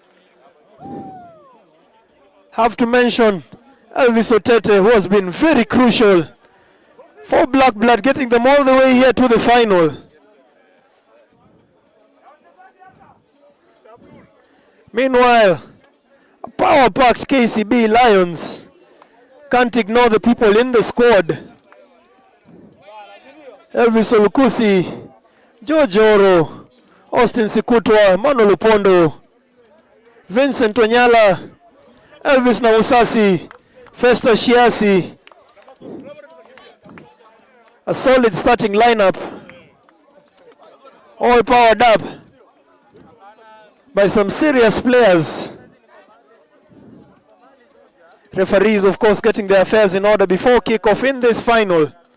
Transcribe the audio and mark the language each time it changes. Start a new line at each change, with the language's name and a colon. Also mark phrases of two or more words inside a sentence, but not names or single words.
English: Have to mention Elvis Otete, who has been very crucial for Black Blood, getting them all the way here to the final. Meanwhile, a power-packed KCB Lions can't ignore the people in the squad. Elvis Olukusi, George Oro, Austin Sikutwa, Mano Lupondo, Vincent Onyala, Elvis Nausasi, Festa Shiasi. A solid starting lineup, all powered up by some serious players. Referees, of course, getting their affairs in order before kickoff in this final.